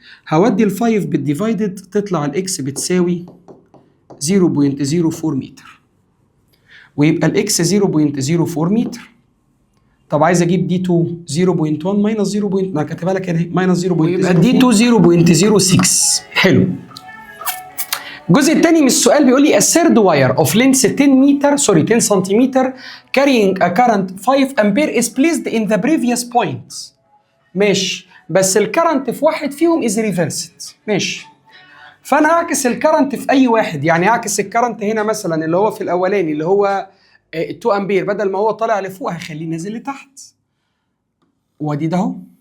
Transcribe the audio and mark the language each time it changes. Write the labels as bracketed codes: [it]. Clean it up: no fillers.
[ar] هودي ال 5 بالديفايدد تطلع الاكس بتساوي 0.04 متر. ويبقى الاكس 0.04 متر. طب عايز اجيب دي 2 0.1 ماينس 0. انا كاتبها لك هنا ماينس 0.04 يبقى دي 2 0.06. حلو. الجزء الثاني من السؤال بيقول لي [en] a third wire of length 10 سنتيمتر carrying a current 5 ampere is placed in the previous point. [ar] ماشي، بس الكرنت في واحد فيهم [en] is reversed. [ar] ماشي، فانا هعكس الكرنت في اي واحد. يعني هعكس الكرنت هنا مثلا اللي هو في الاولاني اللي هو 2 امبير، بدل ما هو طالع لفوق هخليه نازل لتحت. وادي ده اهو